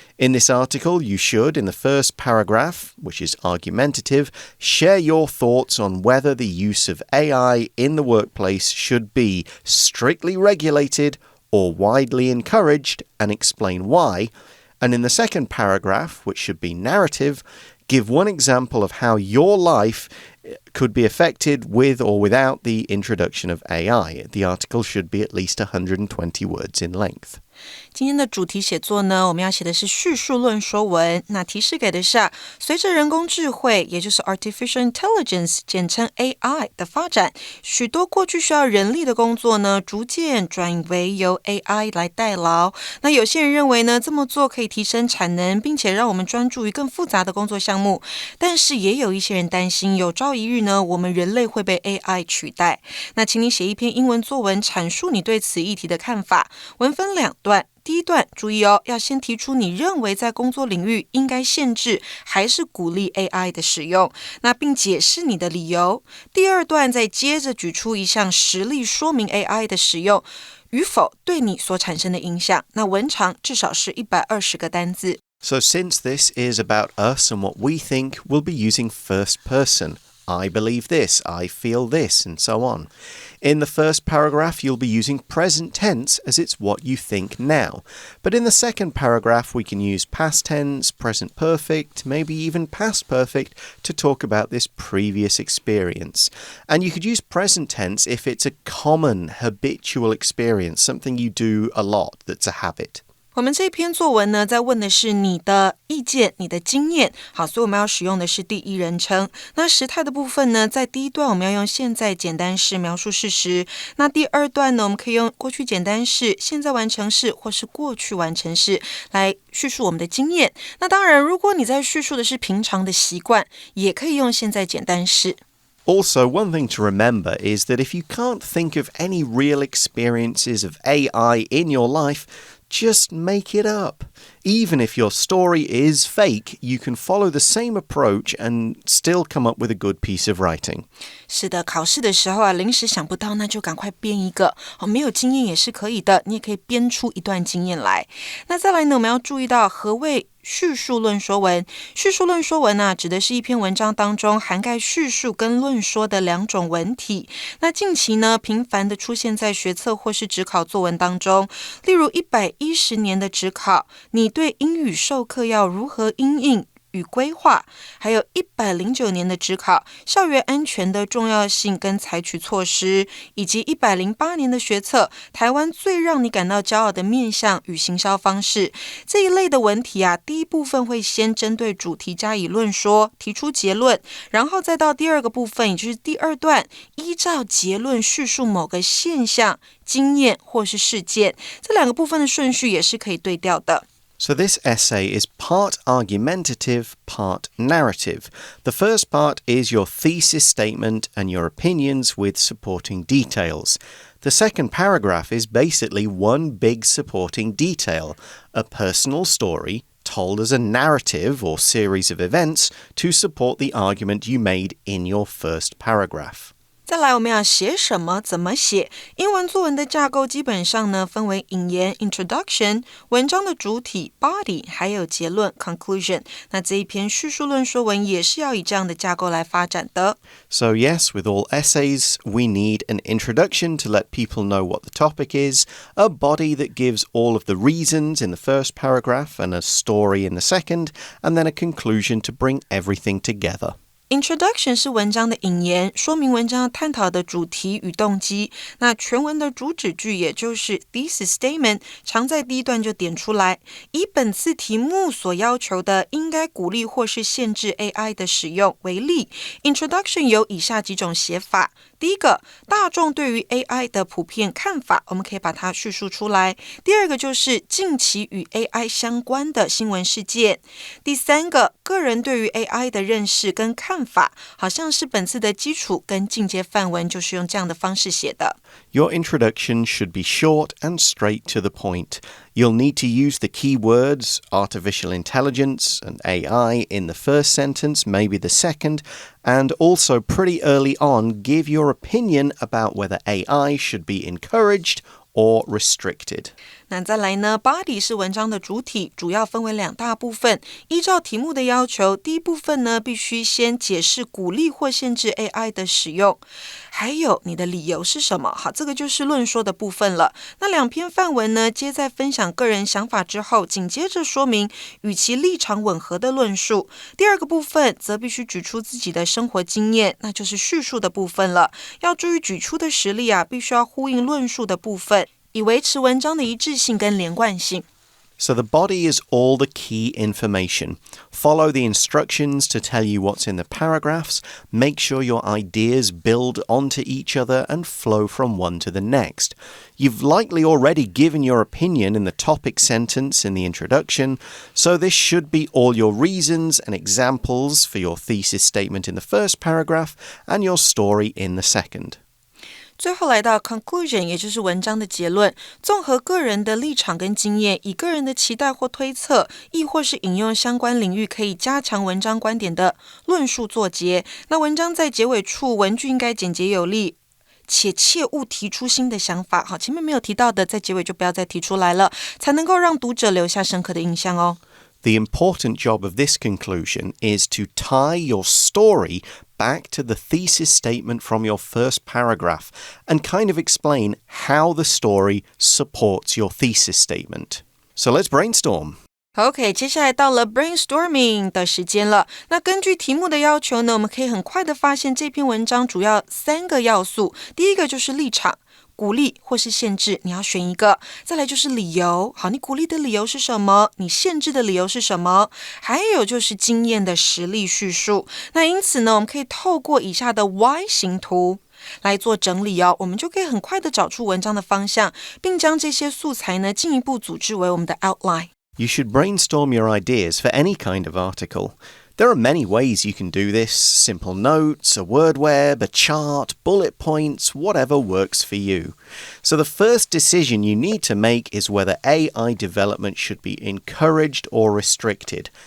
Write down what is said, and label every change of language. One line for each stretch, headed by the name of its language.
English: In this article, you should, in the first paragraph, which is argumentative, share your thoughts on whether the use of AI in the workplace should be strictly regulated or widely encouraged, and explain why. And in the second paragraph, which should be narrative, give one example of how your life could be affected with or without the introduction of AI. The article should be at least 120 words in length.
Chinese: 今天的主题写作呢，我们要写的是叙述论说文。那提示给的是随着人工智慧，也就是
English: artificial intelligence，
Chinese: 简称 AI 的发展，许多过去需要人力的工作呢，逐渐转为由 AI 来代劳。那有些人认为呢，这么做可以提升产能，并且让我们专注于更复杂的工作项目。但是也有一些人担心，有朝一日呢，我们人类会被 AI 取代。那请你写一篇英文作文，阐述你对此议题的看法。文分两段。第一段，注意哦，要先提出你认为在工作领域应该限制还是鼓励 AI 的使用，那并解释你的理由。第二段再接着举出一项实例说明 AI 的使用与否对你所产生的影响。那文长至少是120个单字。
English: So since this is about us and what we think, we'll be using first person.I believe this, I feel this, and so on. In the first paragraph, you'll be using present tense as it's what you think now. But in the second paragraph, we can use past tense, present perfect, maybe even past perfect to talk about this previous experience. And you could use present tense if it's a common, habitual experience, something you do a lot that's a habit.
Chinese: 我们这篇作文呢，在问的是你的意见、你的经验。好，所以我们要使用的是第一人称。那时态的部分呢，在第一段我们要用现在简单式描述事实。那第二段呢，我们可以用过去简单式、现在完成式或是过去完成式来叙述我们的经验。那当然，如果你在叙述的是平常的习惯，也可以用现在简单式。
English: Also, one thing to remember is that if you can't think of any real experiences of AI in your life, Just make it up. Even if your story is fake, you can follow the same approach and still come up with a good piece of writing.
Chinese: 是的，考试的时候临时想不到，那就赶快编一个。没有经验也是可以的，你也可以编出一段经验来。那再来呢，我们要注意到何谓叙述论说文。叙述论说文指的是一篇文章当中涵盖叙述跟论说的两种文体。那近期呢，频繁的出现在学测或是指考作文当中。例如110年的指考，你对英语授课要如何因应与规划，还有109年的指考，校园安全的重要性跟采取措施，以及108年的学测，台湾最让你感到骄傲的面向与行销方式。这一类的文题第一部分会先针对主题加以论说，提出结论，然后再到第二个部分，也就是第二段，依照结论叙述某个现象、经验或是事件。这两个部分的顺序也是可以对调的。
English: So this essay is part argumentative, part narrative. The first part is your thesis statement and your opinions with supporting details. The second paragraph is basically one big supporting detail, a personal story told as a narrative or series of events to support the argument you made in your first paragraph.
Chinese: 再来我们要写什么怎么写。英文作文的架构基本上呢分为引言 introduction， 文章的主体 body， 还有结论 conclusion。那这一篇叙述论说文也是要以这样的架构来发展的。
English: So yes, with all essays, we need an introduction to let people know what the topic is, a body that gives all of the reasons in the first paragraph and a story in the second, and then a conclusion to bring everything together.Introduction
Chinese: 是文章的引言，说明文章要探讨的主题与动机。那全文的主旨句也就是 thesis statement， 常在第一段就点出来。以本次题目所要求的应该鼓励或是限制 AI 的使用为例， Introduction 有以下几种写法。第一个，大众对于 AI 的普遍看法，我们可以把它叙述出来。第二个就是近期与 AI 相关的新闻事件。第三个，个人对于 AI 的认识跟看法，好像是本次的基础跟进阶范文就是用这样的方式写的。
English: Your introduction should be short and straight to the point. You'll need to use the key words artificial intelligence and AI in the first sentence, maybe the second, and also pretty early on give your opinion about whether AI should be encouraged or restricted.
Chinese: 那再来呢 body 是文章的主体，主要分为两大部分。依照题目的要求，第一部分呢必须先解释鼓励或限制 AI 的使用，还有你的理由是什么。好，这个就是论说的部分了。那两篇范文呢皆在分享个人想法之后，紧接着说明与其立场吻合的论述。第二个部分则必须举出自己的生活经验，那就是叙述的部分了。要注意举出的实例必须要呼应论述的部分，以维持文章的一致性跟连贯性。
English: So the body is all the key information. Follow the instructions to tell you what's in the paragraphs. Make sure your ideas build onto each other and flow from one to the next. You've likely already given your opinion in the topic sentence in the introduction, so this should be all your reasons and examples for your thesis statement in the first paragraph and your story in the second.
Chinese: 最后来到 conclusion， 也就是文章的结论，综合个人的立场跟经验，以个人的期待或推测，亦或是引用相关领域可以加强文章观点的论述作结。那文章在结尾处文句应该简洁有力，且切勿提出新的想法。好，前面没有提到的，在结尾就不要再提出来了，才能够让读者留下深刻的印象哦。
English: The important job of this conclusion is to tie your story back to the thesis statement from your first paragraph and kind of explain how the story supports your thesis statement. So let's brainstorm.
Chinese: OK， 接下来到了 brainstorming 的时间了。那根据题目的要求呢，我们可以很快的发现这篇文章主要3个要素。第一个就是立场。鼓励或是限制，你要选一个。再来就是理由，好，你鼓励的理由是什么？你限制的理由是什么？还有就是经验的实例叙述。那因此呢，我们可以透过以下的 Y 形图来做整理哦，我们就可以很快的找出文章的方向，并将这些素材呢进一步组织为我们的 outline。
English: You should brainstorm your ideas for any kind of article. There are many ways you can do this: simple notes, a word web, a chart, bullet points, whatever works for you. So the first decision you need to make is whether AI development should be encouraged or restricted.